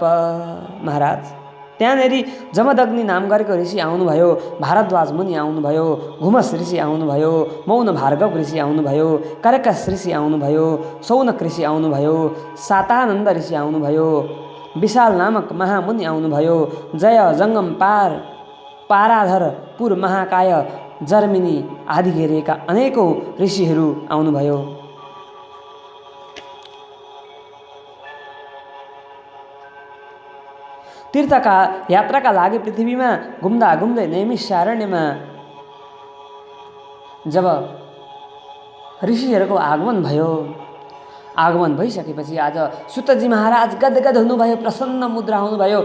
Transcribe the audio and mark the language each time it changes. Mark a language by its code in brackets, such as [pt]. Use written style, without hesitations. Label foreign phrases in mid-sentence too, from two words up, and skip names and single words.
[ne] महाराज, त्यहाँनिर जमदग्नि नाम गरेको ऋषि आउनुभयो, भारद्वाज मुनि आउनुभयो, घुमस ऋषि आउनुभयो, मौन भार्गव ऋषि आउनुभयो, कर्कश ऋषि आउनुभयो, सौनक ऋषि आउनुभयो, सातानन्द ऋषि आउनुभयो, विशाल नामक महामुनि आउनुभयो, जय, जङ्गम, पाराधर, पुर, महाकाय, जर्मिनी आदि घेरिएका अनेकौँ ऋषिहरू आउनुभयो। तीर्थका यात्राका लागि पृथ्वीमा घुम्दा घुम्दै नैमिषारण्यमा जब ऋषिहरूको आगमन भयो, आगमन भइसकेपछि आज सुतजी महाराज गदगद हुनुभयो, प्रसन्न मुद्रा हुनुभयो।